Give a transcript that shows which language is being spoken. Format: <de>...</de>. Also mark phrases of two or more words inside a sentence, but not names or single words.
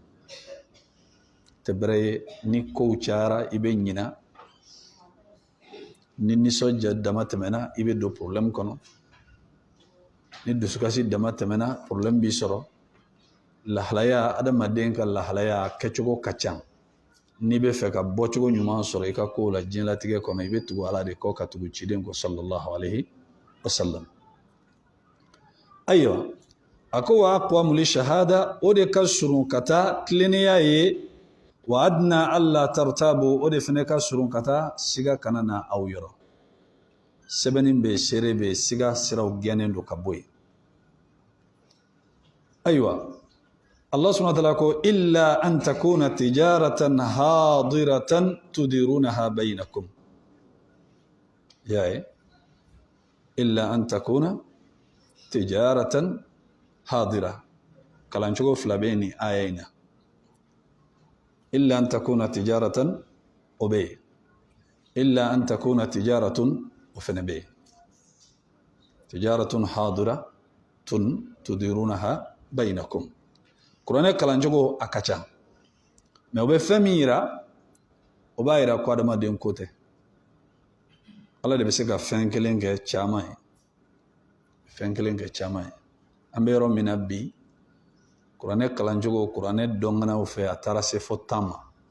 <bm>tɛ bɛrɛ ye ni kow cayara i bɛ ɲina ni nisɔndiya dama tɛmɛna i bɛ don problème kɔnɔ ni dusukasi dama tɛmɛna problème b'i sɔrɔ lahalaya adamaden ka lahalaya kɛcogo ka ca n'i bɛ fɛ ka bɔcogo ɲuman sɔrɔ i ka kow la diɲɛlatigɛ kɔnɔ i bɛ tugu ala de kɔ ka tugu ciden kɔ</bm> <ar>صلى الله عليه وسلم</ar> <bm>ayiwa a ko</bm> <ar>وأقوم للشهادة</ar> <bm>o de ka surun ka taa tilennenya ye</bm> <ar>وأدنى ألا ترتابوا</ar> <bm>o de fana ka surun ka taa siga kana na aw yɔrɔ sɛbɛnni bɛ seere bɛ siga siraw gɛnnen don ka bɔ yen</bm> <ar>ayiwa الله سبحانه وتعالى ko إلا أن تكون تجارة حاضرة تديرونها بينكم يا إلا أن تكون تجارة حاضرة</ar> <bm>kalan cogo fila bɛ ni aya in na</bm> <ar>إلا أن تكون تجارة</ar> <bm>o bɛ yen</bm> <ar>إلا أن تكون تجارة</ar> <bm>o fana bɛ yen</bm> <ar>تجارة حاضرة تديرونها بينكم</ar> <bm>kuranɛ kalancogo a ka ca mɛ o bɛ fɛn min yira o b'a yira ko adamaden ko tɛ ala de bɛ se ka fɛn kelen kɛ caman ye fɛn kelen kɛ caman ye an bɛ yɔrɔ min na bi kuranɛ kalancogo kuranɛ dɔnganaw fɛ a taara se fo 10 ma</bm>